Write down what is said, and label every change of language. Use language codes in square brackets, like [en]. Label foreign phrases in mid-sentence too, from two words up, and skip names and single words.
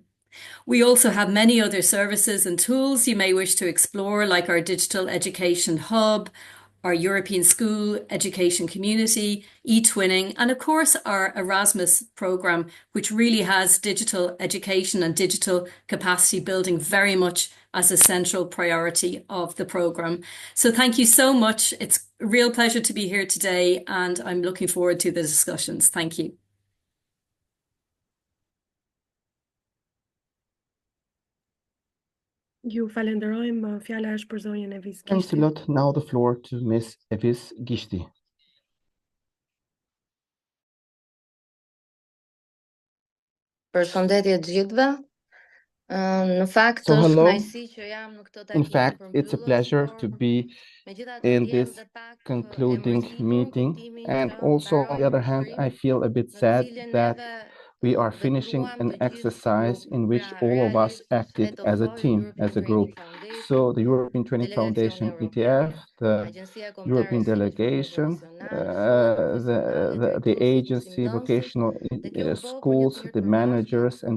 [en] We also have many other services and tools you may wish to explore, like our Digital Education Hub, our European School Education Community, e-twinning, and of course our Erasmus programme, which really has digital education and digital capacity building very much as a central priority of the programme. So thank you so much. It's a real pleasure to be here today and I'm looking forward to the discussions. Thank you. [sq] Ju falenderojmë, fjala është për zonjën Evis Gishti. [en] Thanks a lot. Now the floor to Ms. Evis Gishti. [sq] Përshëndetje të gjithëve. Në fakt [en] So [sq] është [en] hello. [sq] kënaqësi që jam në këtë [en] In [sq] takim [en] fact, it's a pleasure to be in this concluding meeting. And also, on the other hand, I feel a bit sad that we are finishing an exercise in which all of us acted as a team, as a group. So the European Training Foundation, ETF, the European delegation, the agency, vocational schools, the managers and